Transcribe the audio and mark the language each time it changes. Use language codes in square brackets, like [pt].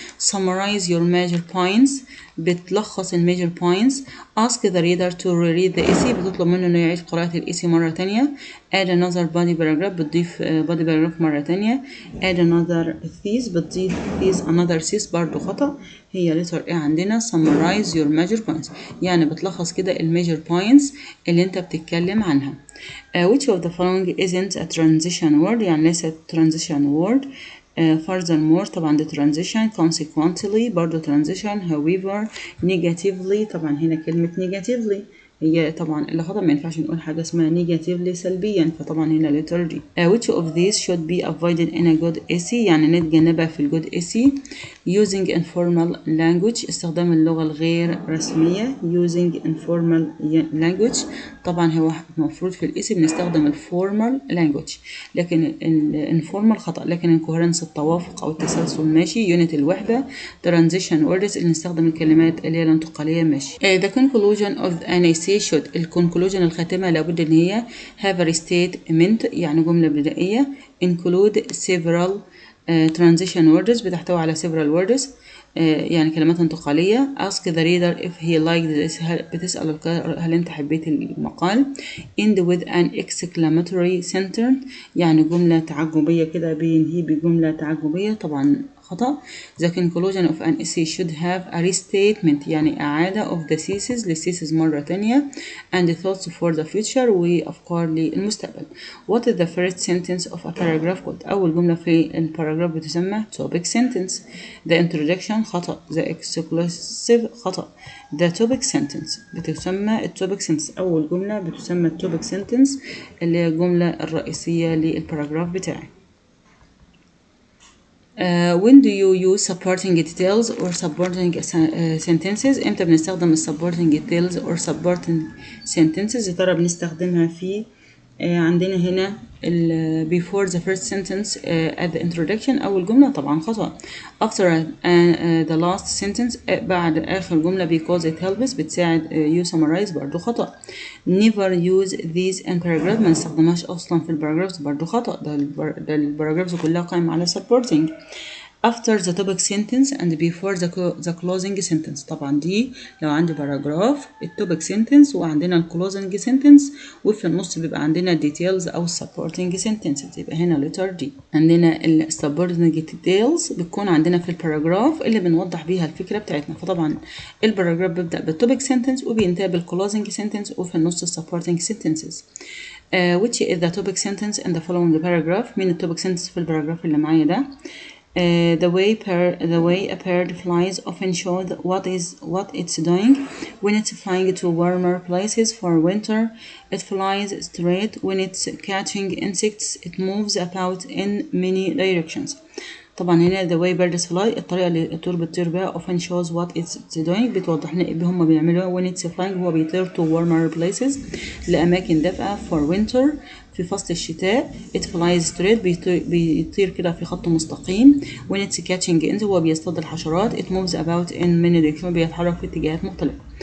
[en] summarize your major points [ar] بتلخص الميجر [en] points. ask the reader to reread the essay [ar] بتطلب منه انه يعيد قراءة الاسي مرة تانية. [en] add another body paragraph [ar] بتضيف [en] body paragraph [ar] مرة تانية. [en] add another thesis [ar] بتضيف [en] thesis another thesis [ar] برضو خطأ هي [en] letter A [ar] عندنا. [en] summarize your major points [ar] يعني بتلخص كده الميجر points اللي انت بتتكلم عنها. [en] which of the following isn't a transition word [ar] يعني ليست [en] transition word. furthermore طبعا the transition. consequently برضو transition. however negatively [ar] طبعا هنا كلمة negatively هي طبعا اللي خطأ ما ينفعش نقول حاجة اسمها negatively سلبيا فطبعا هنا letter D. [en] which of these should be avoided in a good essay [ar] يعني نتجنبها في الجود [en] essay. using informal language [ar] استخدام اللغة الغير رسمية. [en] using informal language [ar] طبعا هو المفروض في الاسي بنستخدم الفورمال language لكن الانفورمال خطأ. لكن الكوهرنس التوافق أو التسلسل ماشي. يونت الوحدة. [en] transition words [ar] اللي نستخدم الكلمات اللي هي الانتقالية ماشي. [en] the conclusion of an essay should [ar] الكونكلوجن الخاتمة لابد ان هي [en] have a statement [ar] يعني جملة بدائية. [en] include several transition words [ar] بتحتوي على [en] several words [ar] يعني كلمات انتقالية. [en] ask the reader if he liked this [ar] بتسأل هل انت حبيت المقال. [en] end with an exclamatory sentence [ar] يعني جملة تعجبية كده بينهي بجملة تعجبية طبعا خطأ. [en] the conclusion of an essay should have a restatement [ar] يعني إعادة [en] of the thesis [ar] للثيسيس مرة تانية [en] and thoughts for the future [ar] وأفكار للمستقبل. [en] what is the first sentence of a paragraph called؟ [ar] أول جملة في الباراجراف بتسمى [en] topic sentence. the introduction خطأ. the exclusive خطأ. the topic sentence [ar] بتسمى التوبيك [en] sentence. [ar] أول جملة بتسمى التوبيك sentence اللي هي الجملة الرئيسية للباراجراف بتاعي. [en] when do you use supporting details or supporting sentences؟ [ar] امتى بنستخدم [en] supporting details or supporting sentences؟ [ar] يا ترى بنستخدمها في عندنا هنا [en] before the first sentence at the introduction [ar] أول جملة طبعا خطأ. [en] after the last sentence [ar] بعد آخر جملة [en] because it helps بتساعد you summarize [ar] برضو خطأ. [en] never use these in paragraph [ar] ما نستخدمهاش أصلا في الباراجرافز برضو خطأ. ده الباراجرافز كلها قائمة على supporting. [en] after the topic sentence and before the closing sentence [ar] طبعا دي لو عندي باراجراف التوبيك [en] sentence [ar] وعندنا الكلوزنج [en] sentence [ar] وفي النص بيبقى عندنا [en] details أو supporting sentences [ar] يبقى هنا [en] letter D. [ar] عندنا supporting details بتكون عندنا في الباراجراف اللي بنوضح بيها الفكرة بتاعتنا. فطبعا الباراجراف بيبدأ بالتوبيك sentence وبينتهي بالclosing sentence وفي النص supporting sentences. [en] which is the topic sentence in the following paragraph؟ [ar] مين التوبيك [en] sentence [ar] في الباراجراف اللي معايا ده؟ [en] The way a bird flies often shows what it's doing. When it's flying to warmer places for winter, it flies straight. When it's catching insects, it moves about in many directions. طبعا هنا the way birds fly [ar] الطريقة اللي الطيور بتطير بها [en] often shows what it's doing [ar] بتوضح لنا ايه هما بيعملوها. [en] when it's flying [ar] هو بيطير [en] to warmer places [ar] لأماكن دافئة [en] for winter [ar] في فصل الشتاء. [en] it flies straight [ar] بيطير كده في خط مستقيم. [en] when it's catching insects [ar] هو بيصطاد الحشرات. [en] it moves about in many directions [ar] بيتحرك في اتجاهات مختلفة.